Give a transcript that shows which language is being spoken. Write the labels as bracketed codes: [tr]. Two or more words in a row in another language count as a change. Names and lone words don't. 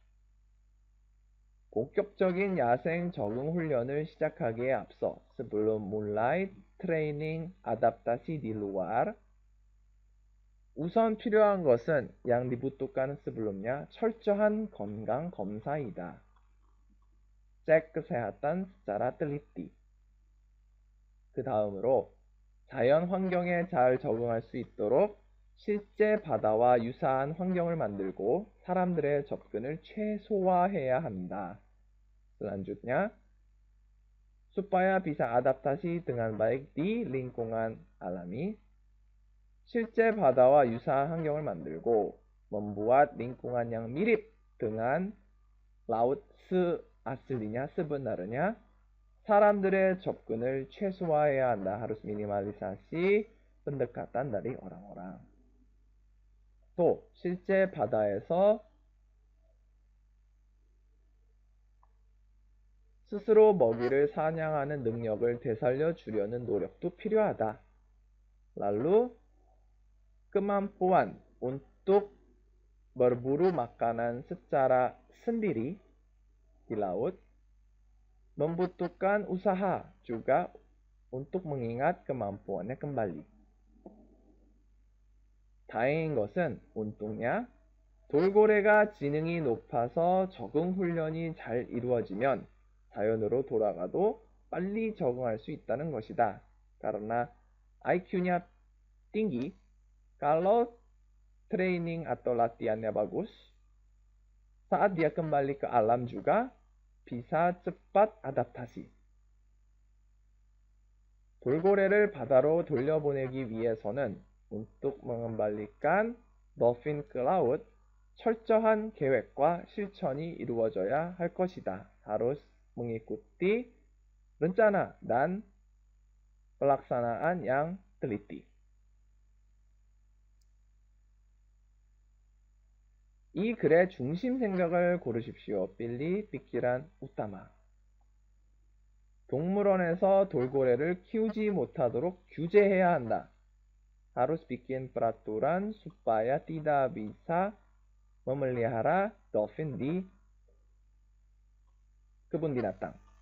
[ko] 본격적인 야생 적응 훈련을 시작하기에 앞서 [id] sebelum mulai training adaptasi di luar [ko] 우선 필요한 것은 [id] yang dibutuhkan sebelumnya [ko] 철저한 건강 검사이다. [id] cek kesehatan secara teliti. [ko] 그 다음으로 자연 환경에 잘 적응할 수 있도록 실제 바다와 유사한 환경을 만들고 사람들의 접근을 최소화해야 한다. [id] selanjutnya, supaya bisa adaptasi dengan baik di lingkungan alami, [ko] 실제 바다와 유사한 환경을 만들고 [id] membuat lingkungan yang mirip dengan laut aslinya sebenarnya [ko] 사람들의 접근을 최소화해야 한다. [id] harus minimalisasi pendekatan dari orang-orang. [ko] 또 실제 바다에서 스스로 먹이를 사냥하는 능력을 되살려 주려는 노력도 필요하다. [id] lalu kemampuan untuk berburu makanan secara sendiri di laut membutuhkan usaha juga untuk mengingat kemampuannya kembali. [ko] 다행인 것은 untungnya 돌고래가 지능이 높아서 적응 훈련이 잘 이루어지면 자연으로 돌아가도 빨리 적응할 수 있다는 것이다. [id] karena IQ-nya tinggi, kalau training atau latihannya bagus, saat dia kembali ke alam juga bisa cepat adaptasi. [ko] 돌고래를 바다로 돌려보내기 위해서는 [id] untuk mengembalikan dolphin ke laut [ko] 철저한 계획과 실천이 이루어져야 할 것이다. [id] harus mengikuti rencana dan pelaksanaan yang teliti. [ko] 이 글의 중심 생각을 고르십시오. [id] pilih pikiran utama. [ko] 동물원에서 돌고래를 키우지 못하도록 규제해야 한다. [id] harus bikin peraturan supaya tidak bisa memelihara dolphin di kebun binatang.